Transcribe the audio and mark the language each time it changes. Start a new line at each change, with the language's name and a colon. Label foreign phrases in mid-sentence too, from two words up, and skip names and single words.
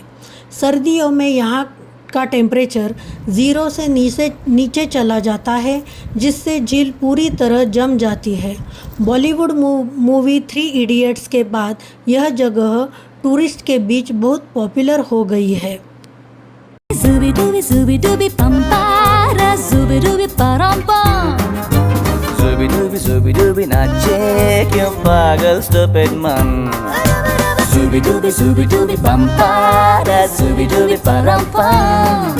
Hindi: सर्दियों में यहाँ का टेम्परेचर 0 से नीचे चला जाता है, जिससे झील पूरी तरह जम जाती है।
English: Bollywood movie
Hindi: 3 इडियट्स के बाद यह जगह टूरिस्ट के बीच बहुत पॉपुलर हो गई है। Zooby-dooby, zooby-dooby, pampara, zooby-dooby, param-pam. Zooby-dooby, zooby-dooby, नाचे क्यों पागल
English: stupid man. Zooby-dooby, zooby-dooby, pampara, zooby-dooby, param-pam.